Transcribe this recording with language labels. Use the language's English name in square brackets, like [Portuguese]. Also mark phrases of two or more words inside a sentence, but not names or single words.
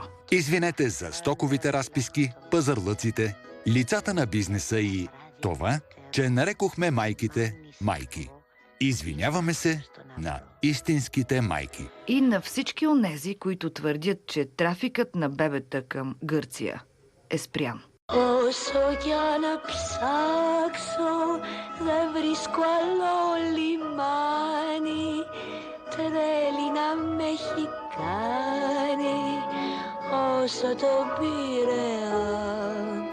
[Bulgarian] Извинете за стоковите разписки, пазарлъците, лицата на бизнеса и това, че нарекохме майките майки. Извиняваме се на истинските майки. И на всички онези, които твърдят, че трафикът на бебета към Гърция е спрян. [Greek] Όσο κι αν ψάξω δεν βρίσκω άλλο λιμάνι, τρέλη να με έχει κάνει όσο το Πειραιά.